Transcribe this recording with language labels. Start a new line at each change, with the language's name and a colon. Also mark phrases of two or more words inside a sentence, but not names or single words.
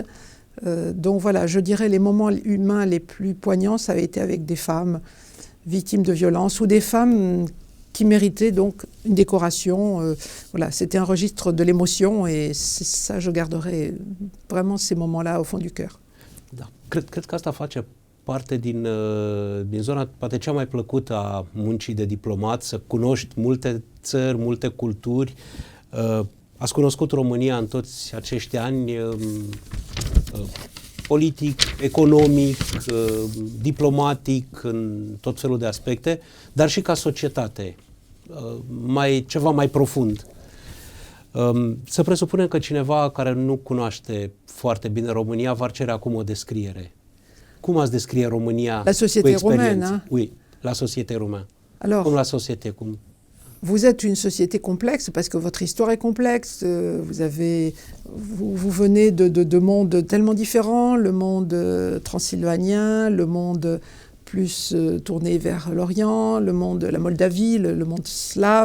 French: Donc voilà, je dirais les moments humains les plus poignants, ça a été avec des femmes victimes de violences ou des femmes qui méritaient donc une décoration. Voilà, c'était un registre de l'émotion et ça, je garderai vraiment ces moments-là au fond du cœur.
Romanian: Da. Cred că asta face parte din zona poate cea mai plăcută a muncii de diplomat, să cunoști multe țări, multe culturi. Ați cunoscut România în toți acești ani, politic, economic, diplomatic, în tot felul de aspecte, dar și ca societate, ceva mai profund. Să presupunem că cineva care nu cunoaște foarte bine România va cere acum o descriere. Cum ați descrie România
French: la société roumaine, hein? Oui, la société roumaine. Alors, Comme la société, comme... Vous êtes une société complexe parce que votre histoire est complexe. Vous venez de mondes tellement différents, le monde transylvanien, le monde plus tourné vers l'Orient, le monde de la Moldavie, le monde slave.